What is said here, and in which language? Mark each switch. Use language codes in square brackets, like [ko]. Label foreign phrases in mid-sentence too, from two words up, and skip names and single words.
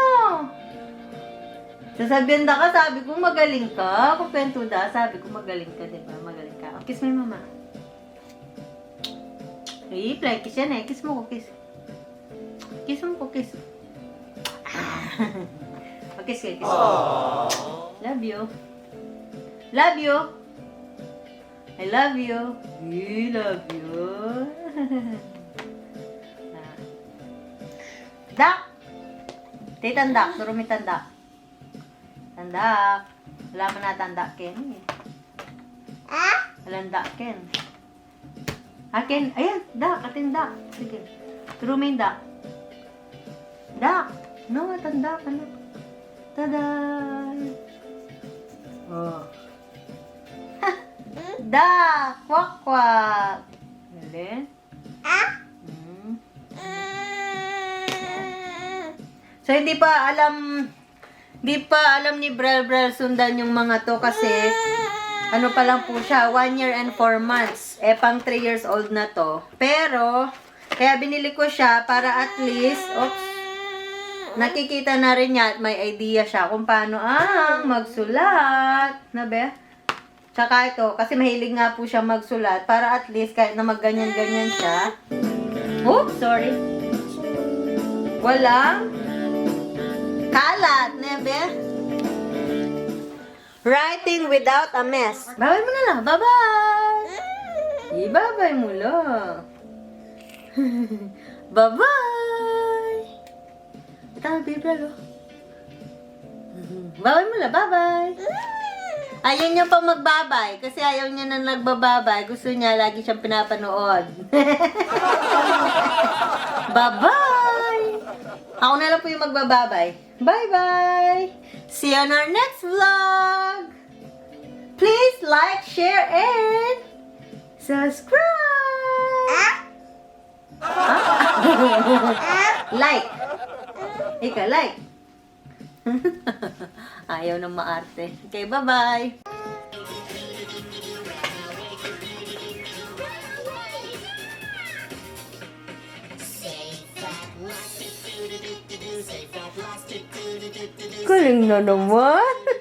[tl] Sasabihan da ka, sabi ko magaling ka. Kung kwento da, sabi ko magaling ka, diba? Magaling ka. Oh, kiss mo yung mama. Ay, [en] fly kiss [tl] yan eh. Kiss mo ko, kiss. Kiss mo ko, kiss. Kiss kayo, kiss. [en] Love you. Love you. I love you. I love you. [tl] Dak! Titandak. Turo mi tandak. Tandak. Wala mo na tandak, Ken. Walang dak, Ken. Akin. Ayan, dak. Atin dak. Sige. Turo mi dak. Dak. No, tandak. Ano? Tada! Oh. Dak! Kwak, kwak. Galing. So, hindi pa alam ni Brielle sundan yung mga to kasi ano pa lang po siya, [en] 1 year and 4 months. [tl] Pang [en] 3 years old [tl] na to. Pero, kaya binili ko siya para [en] at least, [tl] nakikita na rin niya at may idea siya kung paano magsulat. Na be? Tsaka ito, kasi mahilig nga po siya magsulat para [en] at least [tl] kahit na magganyan-ganyan siya. [en] Oops, sorry. [tl] Walang kalat, nebe. [en] Writing without a mess. [tl] Babay mo na lang. Bye-bye. Ibabay mo lang. [en] Bye-bye. [tl] Ito ang Brielle, oh. Babay mo lang. Bye-bye. Ayaw niya pa magbabay kasi ayaw niya na nagbababay. Gusto niya lagi siyang pinapanood. [en] Bye-bye! [tl] Ako na lang po yung magbababay. [en] Bye-bye! See you on our next vlog! Please like, share, and subscribe! Like! Ika, like! [tl] Ayaw na maarte. [en] Okay, bye-bye! [tl] Galing na naman!